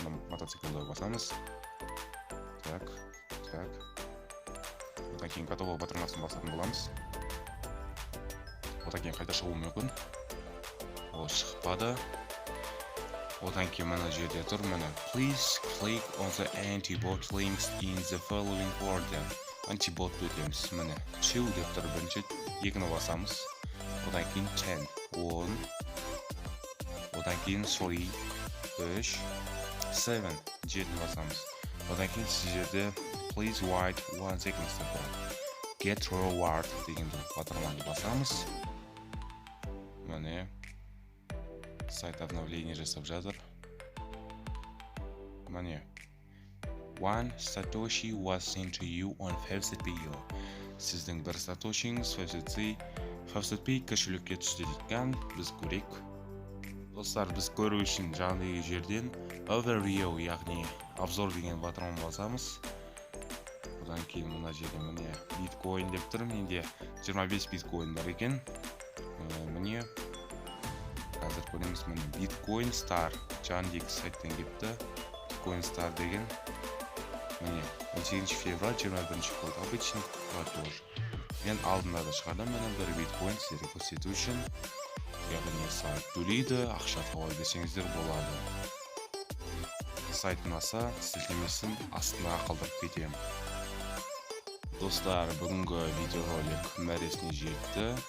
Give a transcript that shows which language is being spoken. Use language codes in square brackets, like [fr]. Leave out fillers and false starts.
[kk] Мотоциклді басамыз. Так. Одан кейін готовы батырмасын басатын боламыз. Одан кейін қайта шығуы мүмкін. Ол шықпады. Одан кейін мына жерде тұр. [en] Please click on the antibot links in the following order. [kk] Антибот өтеміз. Міне 2 деп тұр. Бірінші 2-ні басамыз. Одан кейін 10. Одан кейін 3, 3, 7. 7-ні басамыз. Одан кейін сіз жерде [en] Please wait 1 second [kk] деп тұрады. [en] Get reward [kk] дегенді батырманы басамыз. Міне сайт обновление жасап жатыр. [en] Міне 1 Satoshi was sent to you on Faucetpay. [kk] Сіздің бір сатошиңыз Faucetpay кошелекке түсті дейкен, біз көрейік. Достар, біз көру үшін жаңағы жерден overview, яғни обзор деген батырманы басамыз. Одан кейін мына жерде міне биткоин деп тұр. Менде 25 биткоин бар екен. Міне қазір көреміз. Міне биткоин star жаңдегі сайттан кепті. Биткоин star деген міне 18 [ru] февраль 21 год обычный платеж. [kk] Мен алдында да шығардым бір биткоин сіздерге көрсету үшін. Яғни сайт төлейді, ақша тауып берсеңіздер болады. Сайт ұнаса, сілтемесін астына қалдырып кетемін. Достар, бүгінгі видеоролик мәресіне жетті.